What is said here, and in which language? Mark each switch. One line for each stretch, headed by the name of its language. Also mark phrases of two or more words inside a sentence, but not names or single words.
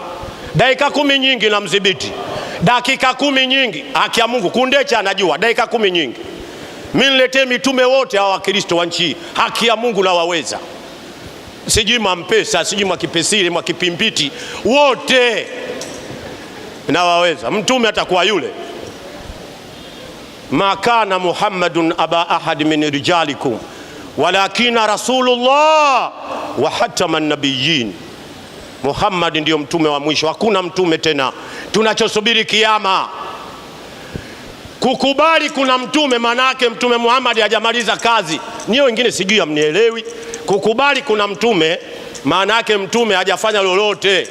Swahili: Dakika 10 nyingi na mdhibiti, dakika 10 nyingi. Haki ya Mungu Kundecha anajua dakika 10 nyingi. Mimi niletee mitume wote hawa Wakristo wa nchi. Haki ya Mungu na waweza, sijui Mwampesa, sijui Mwakipesile, Mwakipimpiti, wote na waweza. Mtume atakuwa yule,
Arabic: ما كان محمد أبا أحد من رجالكم ولكن رسول الله وخاتم النبيين.
Swahili: Muhammad ndio mtume wa mwisho, hakuna mtume tena. Tunachosubiri kiyama kukubali kuna mtume, manake mtume Muhammad hajamaliza kazi. Niyo wengine sijui amnielewi. Kukubali kuna mtume, manake mtume hajafanya lolote.